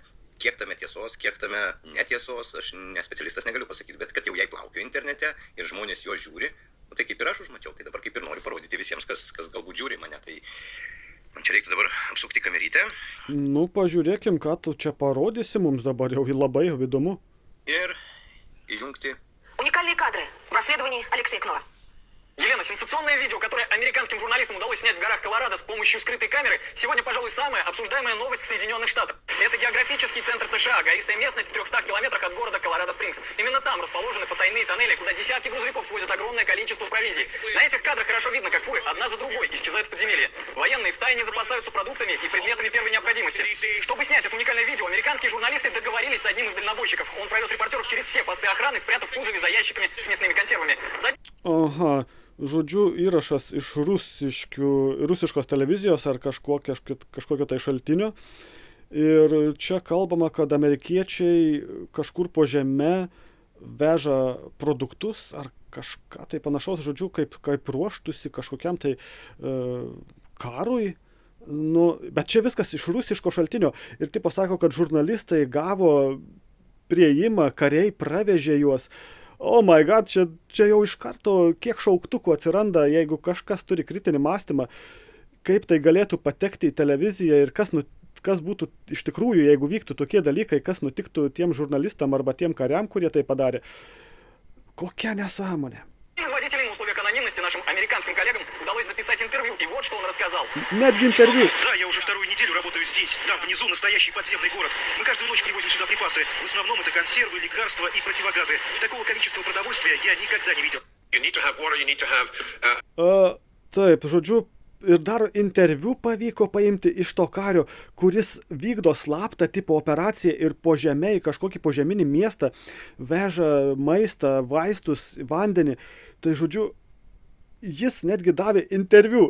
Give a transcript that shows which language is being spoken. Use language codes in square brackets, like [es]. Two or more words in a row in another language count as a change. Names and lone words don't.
[lt] Kiek tame tiesos, kiek tame netiesos, aš nespecialistas negaliu pasakyti, bet kad jau jai plaukia internete ir žmonės jo žiūri, nu, tai kaip ir aš užmačiau, tai dabar kaip ir noriu parodyti visiems, kas galbūt žiūri mane. Tai man čia reiktų dabar apsukti kamerytę. Nu, pažiūrėkim, ką tu čia parodysi mums dabar, jau labai įdomu. Ir įjungti. [ru] Уникальные кадры в расследовании Алексея Кнора. Елена, сенсационное видео, которое американским журналистам удалось снять в горах Колорадо с помощью скрытой камеры, сегодня, пожалуй, самая обсуждаемая новость в Соединенных Штатах. Это географический центр США, гористая местность в 300 километрах от города Колорадо-Спрингс. Именно там расположены потайные тоннели, куда десятки грузовиков свозят огромное количество провизии. На этих кадрах хорошо видно, как фуры одна за другой исчезают в подземелье. Военные втайне запасаются продуктами и предметами первой необходимости. Чтобы снять это уникальное видео, американские журналисты договорились с одним из дальнобойщиков. Он провез репортеров через все посты охраны, спрятав в кузове за ящиками с мясными консервами. [lt] Aha. Žodžiu, įrašas iš rusiškos televizijos ar kažkokio tai šaltinio. Ir čia kalbama, kad amerikiečiai kažkur po žeme veža produktus ar kažką tai panašaus, žodžiu, kaip ruoštųsi kažkokiam tai karui Nu, bet čia viskas iš rusiško šaltinio. Ir tipo sako, kad žurnalistai gavo prieimą, kariai pravežė juos. [en] Oh my god, [lt] čia jau iš karto kiek šauktukų atsiranda, jeigu kažkas turi kritinį mąstymą, kaip tai galėtų patekti į televiziją ir kas būtų iš tikrųjų, jeigu vyktų tokie dalykai, kas nutiktų tiem žurnalistam arba tiem kariam, kurie tai padarė. Kokia nesąmonė. [ru] Один из водителей на условиях анонимности нашим американским коллегам удалось записать интервью, и вот что он рассказал. [lt] Netgi интервью. [ru] Да, я уже вторую неделю работаю здесь. Там внизу настоящий подземный город. Мы каждую ночь привозим сюда припасы. В основном это консервы, лекарства и противогазы. Такого количества продовольствия я никогда не видел. [en] You need to have water, you need to have [lt] Taip, žodžiu, ir dar interviu pavyko paimti iš to kario, kuris vykdo slaptą tipo operaciją ir po žemę į kažkokį požeminį miestą veža maistą, vaistus, vandenį. Tai žodžiu, jis netgi davė interviu.